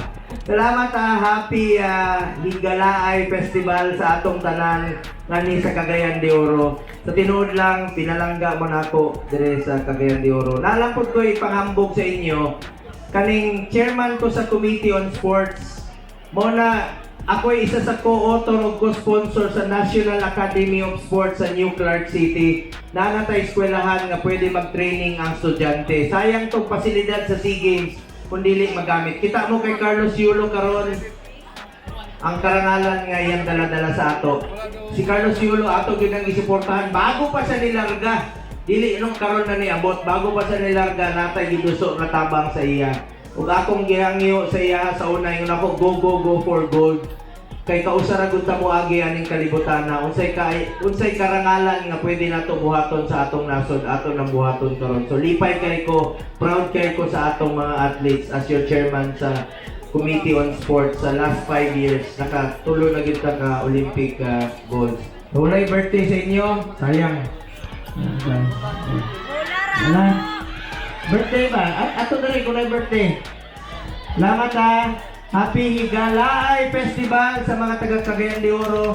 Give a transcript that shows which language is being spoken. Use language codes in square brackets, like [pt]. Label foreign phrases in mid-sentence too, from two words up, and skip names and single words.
[ceb] Salamat Happy Higalaay Festival sa atong tanan ngani sa Cagayan de Oro. Sa tinuod lang, pinalangga mo na ako dire sa Cagayan de Oro. Nalampod ko ipangambog sa inyo, kaning chairman ko sa Committee on Sports, mo na ako ay isa sa co-author o co-sponsor sa National Academy of Sports sa New Clark City. Nanatay eskwelahan nga pwede mag-training ang estudyante. Sayang tong pasilidad sa SEA Games kung dili magamit. Kita mo kay Carlos Yulo karon ang karangalan nga iyang dala-dala sa ato. Si Carlos Yulo ato gyud ang isuportahan bago pa siya nilarga. Dili nung karon na niabot, bago pa siya nilarga natay giduso nga tabang sa iya. Ug akong gihangyo sa iya sa una yung ako [en] go for gold. [ceb] Kay kausara gud ta mo agi aning kalibutan na unsay karangalan nga pwede nato buhaton sa atong nasod, aton nang buhaton karon. So lipay kay ko, proud kay ko sa atong mga athletes [en] as your chairman [ceb] sa Committee on Sports sa last 5 years. Nakatulo na gid ta ka [en] Olympic goals. [ceb] So, walay birthday sa inyo, sayang. Wala. Birthday ba? Ato na rin kung na birthday. Salamat Happy Higalaay Festival sa mga taga Cagayan de Oro.